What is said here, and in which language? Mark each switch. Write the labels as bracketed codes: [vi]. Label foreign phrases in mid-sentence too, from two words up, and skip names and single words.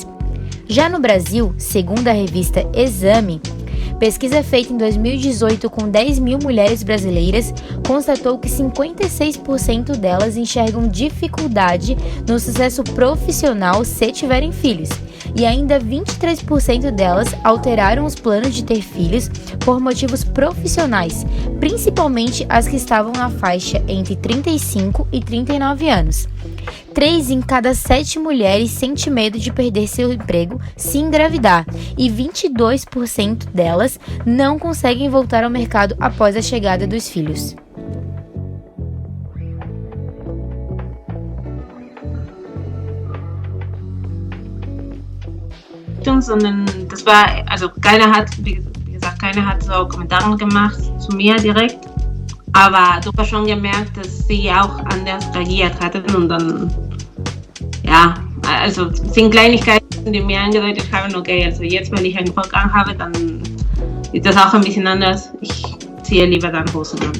[pt] Já no Brasil, segundo a revista Exame, pesquisa feita em 2018 com 10 mil mulheres brasileiras constatou que 56% delas enxergam dificuldade no sucesso profissional se tiverem filhos, e ainda 23% delas alteraram os planos de ter filhos por motivos profissionais, principalmente as que estavam na faixa entre 35 e 39 anos. 3 em cada 7 mulheres sente medo de perder seu emprego se engravidar, e 22% delas não conseguem voltar ao mercado após a chegada dos filhos. [de] Sondern das war, also keiner hat, wie gesagt, keiner hat so Kommentare gemacht zu mir direkt, aber du hast schon gemerkt, dass sie auch anders reagiert hatten und dann, ja, also es sind Kleinigkeiten, die mir angedeutet haben, okay, also jetzt, wenn ich einen Vorgang habe, dann ist das auch ein bisschen anders, ich ziehe lieber dann Hosen an.